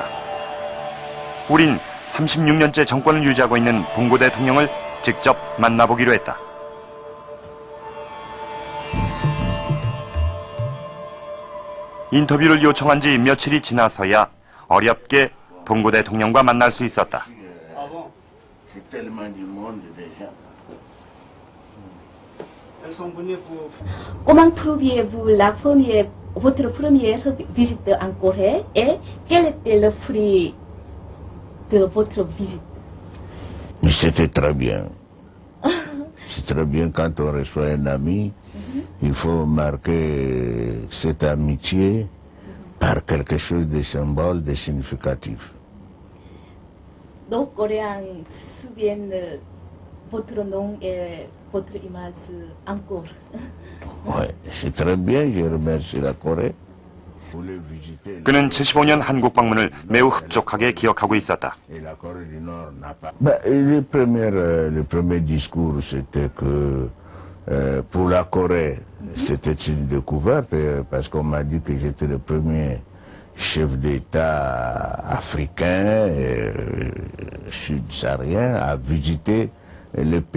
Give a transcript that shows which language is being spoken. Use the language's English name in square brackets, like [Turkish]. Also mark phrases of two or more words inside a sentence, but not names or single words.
[Korean] 우린 36년째 정권을 유지하고 있는 봉고 대통령을 직접 만나보기로 했다. 인터뷰를 요청한 지 며칠이 지나서야 어렵게 봉고 대통령과 만날 수 있었다. [French] Comment trouviez-vous la première, votre première visite en Corée et quel était le fruit de votre visite? Mais c'était très bien. C'est très bien quand on reçoit un ami. Il faut marquer cette amitié par quelque chose de symbole, de significatif. Nos Coréens se souviennent votre nom et votre image encore. Oui, c'est très bien, je remercie la Corée. [Korean] 그는 75년 한국 방문을 매우 흡족하게 기억하고 있었다. [French] Le premier discours, c'était que pour la Corée, c'était une découverte parce qu'on m'a dit que j'étais le premier chef d'État africain, sud-saharien, à visiter le pays.